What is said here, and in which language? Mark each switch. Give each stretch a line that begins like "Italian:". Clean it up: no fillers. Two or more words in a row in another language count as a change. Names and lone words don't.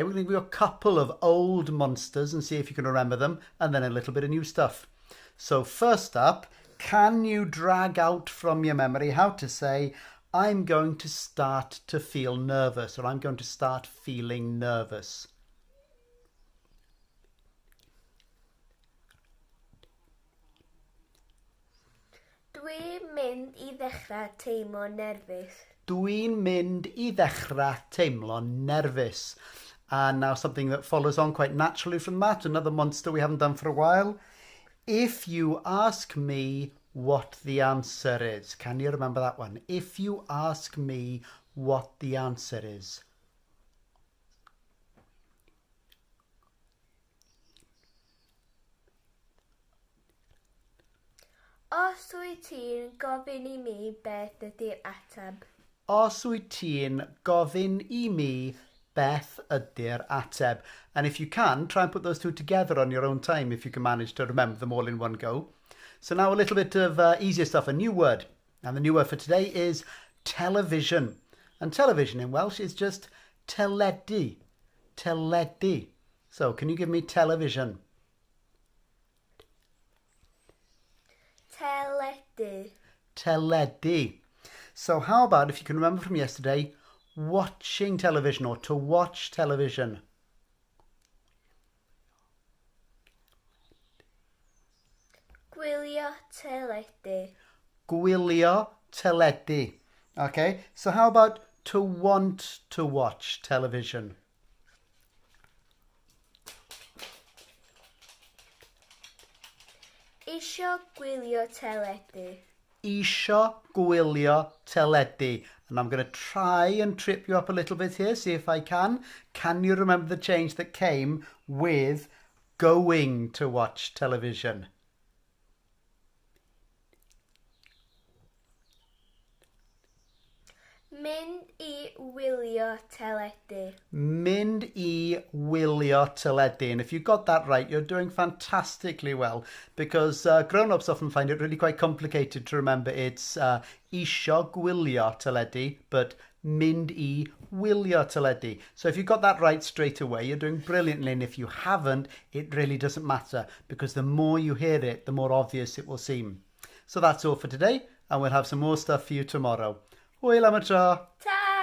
English: We're going to give you a couple of old monsters and see if you can remember them, and then a little bit of new stuff. So first up, can you drag out from your memory how to say, I'm going to start to feel nervous, or I'm going to start feeling nervous?
Welsh: Dwi'n mynd I ddechrau teimlo'n nerfus. Dwi'n mynd I ddechrau teimlo'n nerfus.
English: And now something that follows on quite naturally from that, another monster we haven't done for a while. If you ask me what the answer is, can you remember that one? If you ask me what the answer is.
Welsh: Os wyt ti'n gofyn I mi beth ydi'r ateb. Os wyt ti'n gofyn I mi beth ydi'r ateb.
English: And if you can, try and put those two together on your own time if you can manage to remember them all in one go. So now a little bit of easier stuff, a new word. And the new word for today is television. And television in Welsh is just teledu.
Welsh: Teledu.
English: So can you give me television?
Welsh: Teledu. Teledu.
English: So how about if you can remember from yesterday, watching television or to watch television?
Welsh: Gwylio teledu. Gwylio teledu.
English: Okay, so how about to want to watch television?
Welsh: Isio gwylio teledu. Isio gwylio teledu.
English: And I'm going to try and trip you up a little bit here, see if I can. Can you remember the change that came with going to watch television?
Welsh: Mynd I wylio teledu. Mynd I wylio teledu.
English: And if you got that right, you're doing fantastically well, because grown-ups often find it really quite complicated to remember.
Welsh: It's isio gwylio teledu, but mynd I wylio teledu.
English: So if you got that right straight away, you're doing brilliantly. And if you haven't, it really doesn't matter, because the more you hear it, the more obvious it will seem. So that's all for today, and we'll have some more stuff for you tomorrow.
Welsh: Hwyl am y tro. Ta!